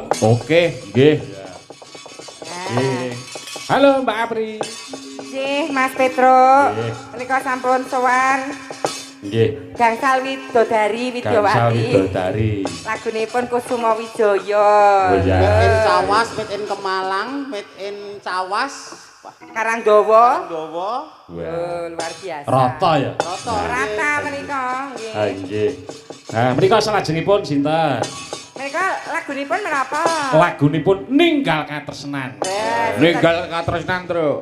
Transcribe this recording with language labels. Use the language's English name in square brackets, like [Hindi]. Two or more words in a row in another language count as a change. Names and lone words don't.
[Javanese] Oke, nggih. Nggih. Halo Mbak Apri. Nggih, Mas Petro. Nggih. Menika sampun sowan Nggih. Gangsal Widodari Gangsal Widyawati. Widodari. Lagunipun Kusuma Wijaya. Oh, ya. [English] Made in Cawas, made in Kemalang, made in Cawas. [Javanese] Karanggawa. Nggawa. Oh, luar biasa. Rata ya. Rata. Rata menika, nggih. Ah, nggih. Nah, menika salajengipun sinten? Menika lagunipun menapa? Lagunipun Ninggal Katresnan. Ninggal katresnan, Tru.